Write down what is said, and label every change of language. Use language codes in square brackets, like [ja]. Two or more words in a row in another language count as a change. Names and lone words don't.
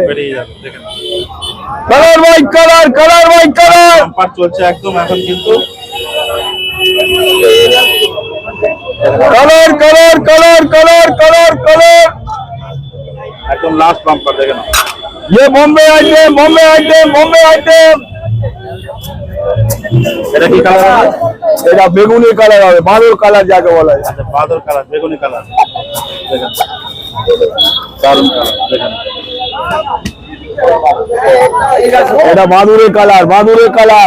[bn] বেরিয়ে যাবে। দেখে নাও, [en] color by color, color by color. [bn] বাম্পার চলছে একদম এখন কিন্তু। [en] color color color color color color. [bn] একদম [en] last bumper, [bn] দেখে নাও। [en] ये Bombay item, Bombay item, Bombay item. [bn] এটা কি কালার? এটা বেগুনি কালার হবে, বাদুর কালার যাকে বলা যায়। আচ্ছা, বাদর কালার, বেগুনি কালার। দেখেন, দারুণ কালার, দেখেন। এটা বাদুরের কালার, বাদুরের কালার,